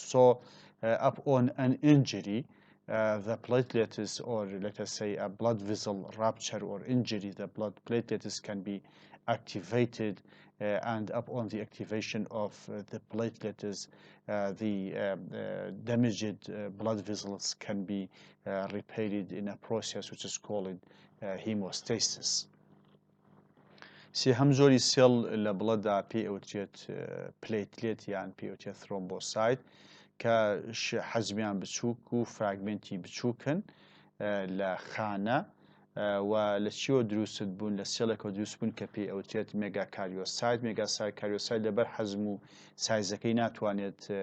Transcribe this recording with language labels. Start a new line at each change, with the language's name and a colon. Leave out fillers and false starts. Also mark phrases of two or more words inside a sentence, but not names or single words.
English: So upon an injury, the platelets, or let us say a blood vessel rupture or injury, the blood platelets can be activated and upon the activation of the platelets, the damaged blood vessels can be repaired in a process which is called hemostasis.
Central Kurdish: سێهەم زۆری سێڵ لە بڵەدا پێی ئەوترێت پلێتلێت یان پێوتێت تhrombocyte کە حەجمیان بچووک و فراگمنتی بچووکن لە خانە و لە چیوە دروست بوون لە سێڵێکەوە دروست بوون کە پێی ئەوترێت مێگاکاریۆسایت مێگاکاریۆسایت لەبەر حەزم و سایزەکەی ناتوانێت